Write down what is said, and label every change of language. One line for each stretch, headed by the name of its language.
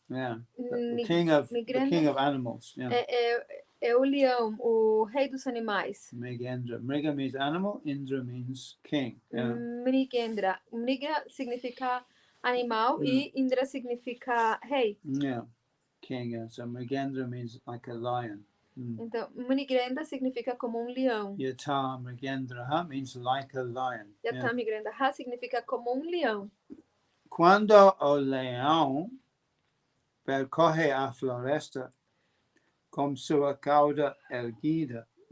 English: Yeah, the king of animals. Yeah.
Portuguese: É o leão, o rei dos animais.
English: Mrigendra. Mriga means animal. Indra means king. Yeah.
Portuguese: Mrigendra. Mriga significa animal e Indra significa rei.
English: Yeah, king. Yeah. So Mrigendra means like a lion.
Portuguese: Então, Mrigendra significa como um leão.
English: Yata Mrigendraha means like a lion.
Portuguese: Yata Mrigendraha significa como um leão. Quando o leão percorre a floresta com sua cauda erguida.